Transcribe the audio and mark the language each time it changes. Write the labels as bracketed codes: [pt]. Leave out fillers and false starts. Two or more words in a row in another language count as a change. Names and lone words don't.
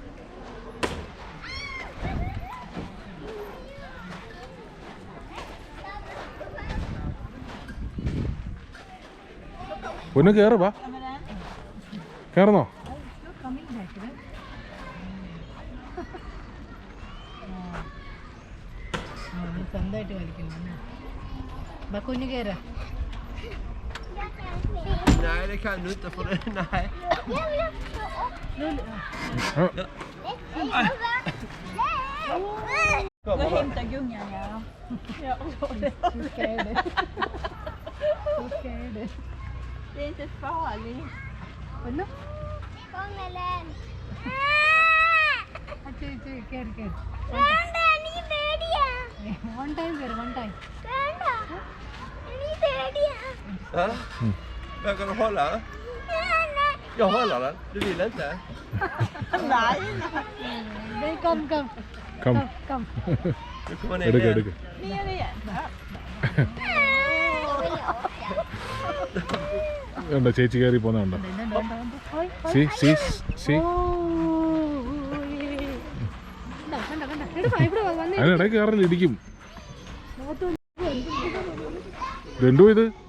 [ml] ഒന്ന് കയറുവാ, കയറുന്നോ? സ്വന്തമായിട്ട് കളിക്കുന്നു. കുഞ്ഞു കയറാ. [sv] Nej, det kan du inte för det. Nej. Jag hämtar gungan, ja. Så ska jag det. Det är inte farligt. Vadå? Kom Ellen. Kör. Vänta, ni är färdiga. [en] One time. [sv] Vänta. Ni är färdiga. Ja. Jag kan hålla. Jag håller den. Du vill inte? Nej. Nej, kom. Du kommer ner igen. Ner igen. [ml] ഉണ്ടോ ചേച്ചി കയറി പോകുന്നുണ്ടോ? അതിനിടയ്ക്ക് കയറിൽ ഇടിക്കും. ഇതെന്തോ ഇത്?